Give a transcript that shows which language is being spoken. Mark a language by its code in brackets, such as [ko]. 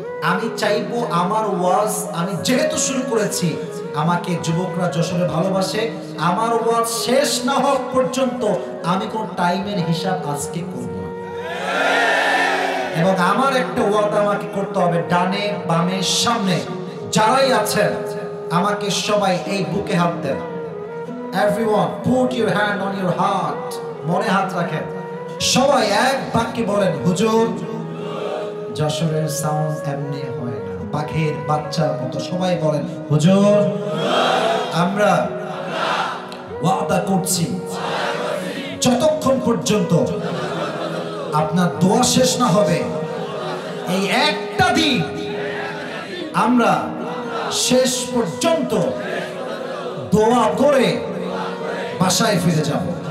[bn] আমি চাইবো আমার ওয়াজ, আমি যেহেতু শুরু করেছি, আমাকে যুবকরা যশোরে ভালোবাসে, আমার ওয়াজ শেষ না হওয়া পর্যন্ত আমি কোন টাইমের হিসাব আজকে করব না। এবং আমার একটা ওয়াদা আমাকে করতে হবে, ডানে বামে সামনে যারাই আছেন আমাকে সবাই এই বুকে হাত দেন। [en] Everyone put your hand on your heart, [bn] মনে হাত রাখেন। সবাই এক বাক্যে বলেন, হুজুর। যশোরের সাউন্ড এমনি হয় না, পাখির বাচ্চার মতো সবাই বলেন, হুজুর। আমরা ওয়াদা করছি যতক্ষণ পর্যন্ত আপনার দোয়া শেষ না হবে, এই একটা দিন আমরা শেষ পর্যন্ত দোয়া করে বাসায় ফিরে যাব।